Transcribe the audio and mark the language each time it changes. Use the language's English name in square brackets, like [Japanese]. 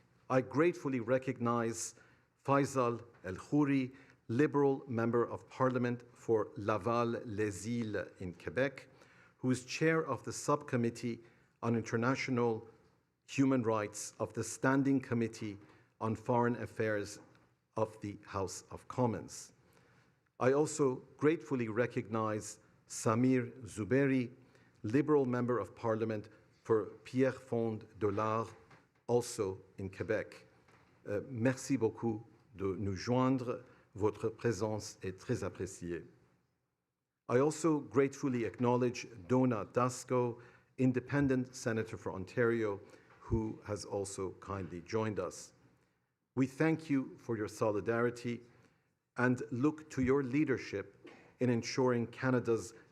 [English] I gratefully recognize Faisal El-Khouri, Liberal Member of Parliament for Laval-Les-Îles in Quebec, who is chair of the Subcommittee on International Human Rights of the Standing Committee on Foreign Affairs of the House of Commons. I also gratefully recognize Samir Zuberi, Liberal Member of Parliament for Pierrefonds Dollard, also in Quebec. [French] Merci beaucoup de nous joindre. Votre présence est très appréciée. [English] I also gratefully acknowledge Donna Dasco, Independent Senator for Ontario, who has also kindly joined us. We thank you for your solidarity and look to your leadership in ensuring Canada's